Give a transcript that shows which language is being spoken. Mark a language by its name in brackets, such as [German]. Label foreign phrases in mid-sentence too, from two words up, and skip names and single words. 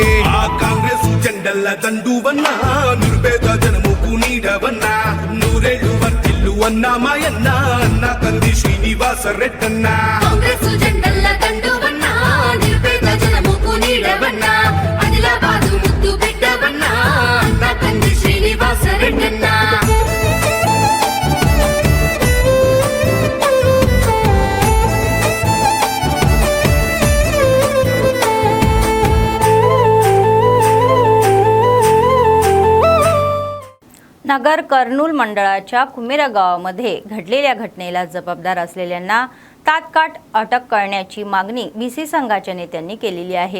[Telugu] ఆ కాంగ్రెస్ జెండల్ల దండువన్నా, నిరుపేద జనముకు నీడవన్నా, నూరేళ్ళు వర్తిల్లు అన్నా మాయన్నా, అన్న కంది శ్రీనివాస రెడ్డన్నా. కాంగ్రెస్ జెండల్ల దండువన్నా, నిరుపేద జనముకు నీడవన్నా, ఆదిలాబాదు ముద్దు బిడ్డవన్నా, అన్న కంది శ్రీనివాస రెడ్డన్నా. [Marathi] नगर कर्नूल मंडळाच्या कुमेरा गावामध्ये घडलेल्या घटनेला जबाबदार असलेल्यांना तात्काळ अटक करण्याची मागणी बीसी संघाच्या नेत्यांनी केलेली आहे.